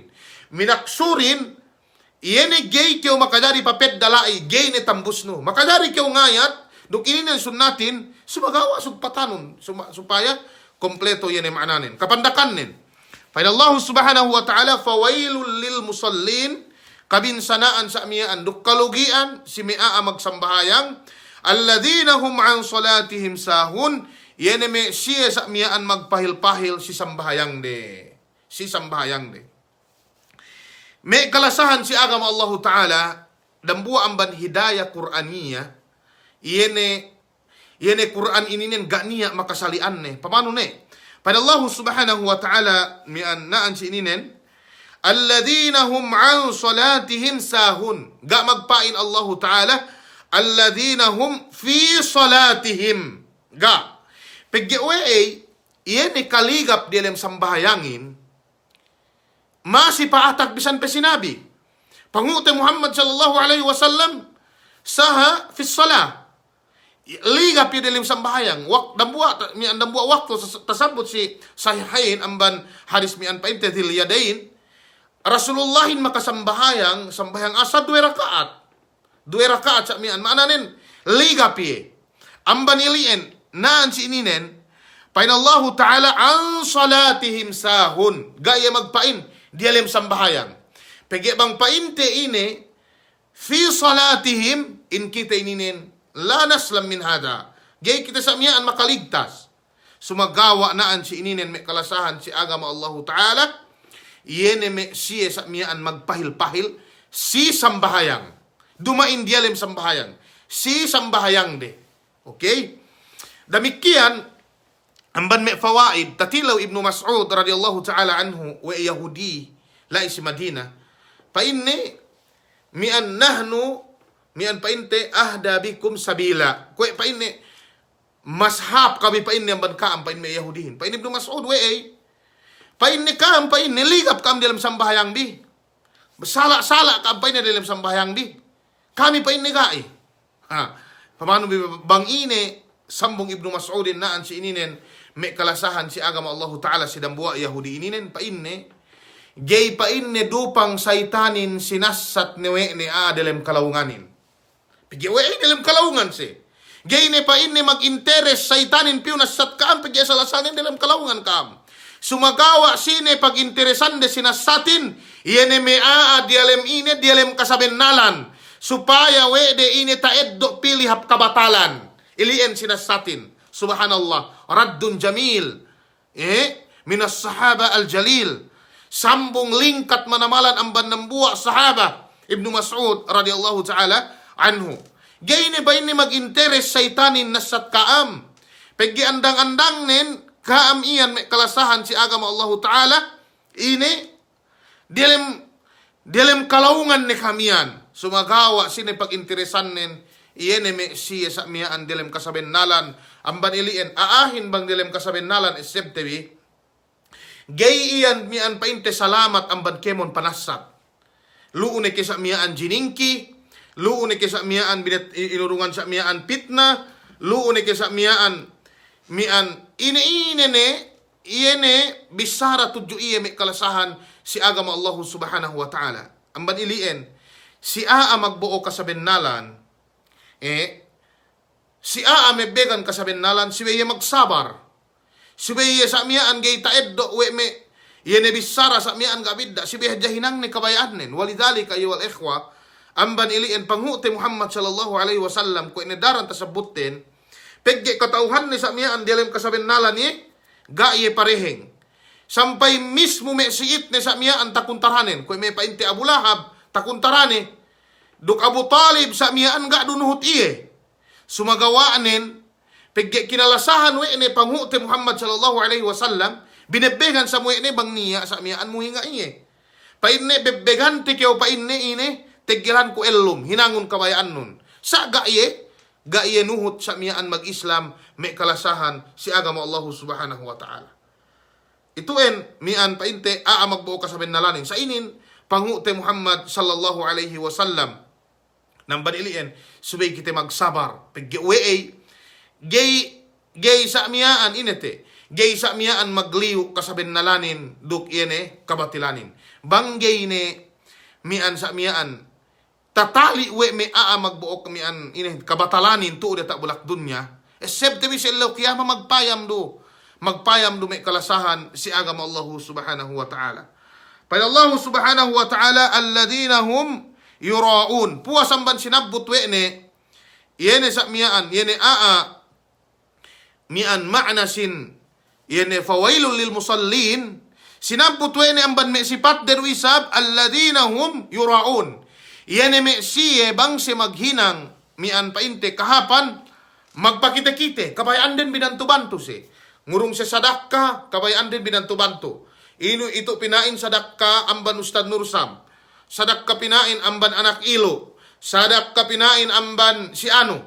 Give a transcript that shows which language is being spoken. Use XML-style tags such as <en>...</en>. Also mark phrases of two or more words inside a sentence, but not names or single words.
<yka>Minaksurin iene gay kyo makadari papet dalai gay ne tambus no. Makadari kyo ngayat duk ininen sunnatin sumagawa sugpatanon supaya kompleto yan maananin. Kapandakan nen. Pada</yka> <ar>الله سبحانه وتعالى فويل للمصلين</ar> <yka>kabinsanaan sa amiyaan duk kalugian si mi'a magsambahayang</yka> <ar>الذين هم عن صلاتهم ساهون</ar> <yka>yeneme siya sa miyaan magpahil-pahil si sambahayang de. Si sambahayang de. May kalasahan si agama Allah Ta'ala dambua amban hidayah Qur'aniya yene Qur'an ininen ganiya makasalian ne. Pamano ne? Pada</yka> <ar>الله سبحانه وتعالى</ar> <yka>mian naan si ininen</yka> <ar>الذين هم عن صلاتهم ساهون. Ga magpain الله تعالى الذين هم في صلاتهم.</ar> <yka>Ga. Paggiway, iyan ni kaligap dilem sambahayangin, masipaatak bisan pa sinabi.</yka> <ar>Pangute محمد صلى الله عليه وسلم سها في صلاة.</ar> <yka>Ligap yung dilem sambahayang. Dambua waktu tasabot si sahihain amban hadis mian painte til yadain. Rasulullahin makasambahayang, sambahayang asa 2 rakaat. 2 rakaat sa mian. Maananin, ligap ye. Amban ilien, naan si ininen,</yka> <ar>pain الله تعالى عن صلاتهم ساهون.</ar> <yka>Gaya magpain, dialim sambahayang. Pegi bang painte ine,</yka> <ar>في صلاتهم,</ar> <yka>in kita ininen,</yka> <ar>لا نسلم من هذا.</ar> <yka>Gaya kita sa miyaan makaligtas. Sumagawa naan si ininen, may kalasahan si agama Allah Ta'ala, yene me siya sa miyaan magpahil-pahil, si sambahayang. Dumain dialim sambahayang. Si sambahayang de. Okay? Damikian, amban may fawaid, tatilaw Ibnu Mas'ud</yka> <ar>رضي الله تعالى عنه,</ar> <yka>wa Yahudi, lai si Madina, painne, mian nahnu, mian painte,</yka> <ar>أهدى بكم سبيلا.</ar> <yka>Kwe painne, mashap kami painne, amban kaam, painne may Yahudihin. Painne Ibnu Mas'ud, wa painne kaam, painne, ligap kaam dalam sambahayang di. Sala kaam painne dalam sambahayang di. Kami painne gai. Pamano bang ine, sambong Ibnu Mas'udin naan si ininen may kalasahan si agama Allah Ta'ala si dambua Yahudi ininen painne gay painne dupang saitanin sinasat newe ne dalam kalawunganin pigiwe dalam kalawungan si gay ne painne mag-interes saitanin piu nasat kaam pigi salasanin dalam kalawungan kaam sumagawa sine pag-interesan de sinasatin yene mea dialem ine dialem kasabennalan supaya we de ine taeddo pilih hap kabatalan ilien sinasatin.</yka> <ar>سبحان الله. رد جميل. من الصحابي الجليل.</ar> <yka>Sambung lingkat manamalan ang banambuwa sahaba.</yka> <ar>ابن مسعود رضي الله تعالى عنه.</ar> <yka>Gayne ba ini mag-interes saitanin nasat kaam. Pegi andang-andang nin kaam iyan may kalasahan si agama Allah Ta'ala. Ini dilem kalawungan ni kamiyan. Sumagawa sini pag-interesan nin iyan me siya sa miyaan dilem kasabennalan amban ilien aahin bang dilem kasabennalan isebtebi gay iyan miyaan painte salamat amban kemon panasat luune ke sa miyaan jiningki luune ke sa miyaan binat inurungan sa miyaan pitna luune ke sa miyaan mian ine bisara tudyo iya me kalasahan si agama</yka> <ar>الله سبحانه وتعالى</ar> <yka>amban ilien si aa magbuo kasabennalan si aa mebegan kasabennalan si weye magsabar si weye sa miyaan gay taeddo we me yene bisara sa miyaan gabidda si weye jahinang ni kabayaan nen</yka> <ar>ولذلك أيها الإخوة</ar> <yka>amban iliin panghute Muhammad</yka> <ar>صلى الله عليه وسلم</ar> <yka>ko inedaran tasabutin pegge katauhan ni sa miyaan dilem kasabennalan ni gaye pareheng sampai mismo me siit ni sa miyaan takuntaranen ko me painte Abu Lahab takuntarane Duk Abu Talib sa miyaan ga dunuhot iye. Sumagawaanin, pigge kinalasahan we ni panghuti Muhammad</yka> <ar>صلى الله عليه وسلم,</ar> <yka>binebegan sa muwe ni bang niya sa miyaan mo hinga iye. Painne bebegan ti kyo painne ine, tegiran ko elum, hinangon kabayaan nun. Sa ga iye nuhot sa miyaan mag-Islam, may kalasahan si agama</yka> <ar>الله سبحانه وتعالى.</ar> <yka>Ituin, mian painte, magbuo ka sa benalanin. Sa inin, panghuti Muhammad</yka> <ar>صلى الله عليه وسلم,</ar> <yka>nang baniliin, subay kita magsabar. Pag-giway, gay sa miyaan inete. Gay sa miyaan magliw kasabin nalanin, duk iene kabatilanin. Banggay ne, mian sa miyaan, tatali we me magbuok mian ine kabatalanin tuod ta bulak dunya. Except mi sila kiyama magpayam do. Magpayam do may kalasahan si agama</yka> <ar>الله سبحانه وتعالى. Pada الله سبحانه وتعالى الذين هم يراءون.</ar> <yka>Puwasan ban sinabot we ne, yene sa miyaan, yene mian ma'nasin, yene</yka> <ar>فويل للمصلين,</ar> <yka>sinabot we ne amban me sipat derwisab,</yka> <ar>الذين هم يراءون.</ar> <yka>Yene me siye bang si maghinang, mian painte kahapan, magpakite-kite, kabayaan din binantu-bantu si. Ngurong sa sadaka, kabayaan din binantu-bantu. Ito pinain sadaka amban Ustad Nursam. Sadak ka pinain amban anak ilo. Sadak ka pinain amban si ano.</yka>